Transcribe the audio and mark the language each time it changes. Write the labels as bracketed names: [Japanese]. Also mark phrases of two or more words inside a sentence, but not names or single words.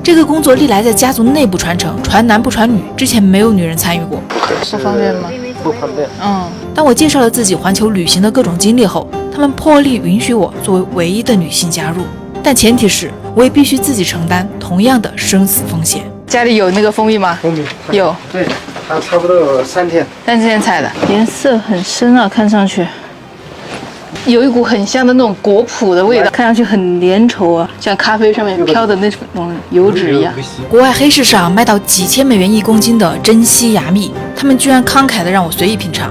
[Chinese] 這個工作歷來在家族內部傳承，傳男不傳女，之前沒有女人參與過。不方便嗎？不方便。當我介紹了自己環球旅行的各種經歷後，他們破例允許我作為唯一的女性加入，但前提是我也必須自己承擔同樣的生死風險。家裡有那個蜂蜜嗎？蜂蜜有。對，它差不多有3天。 3天採的，顏色很深啊，看上去有一股很香的那種果脯的味道，看上去很粘稠啊，像咖啡上面飄的那種油脂一樣。國外黑市上賣到幾千美元1公斤的珍稀芽蜜，他們居然慷慨地讓我隨意品嘗。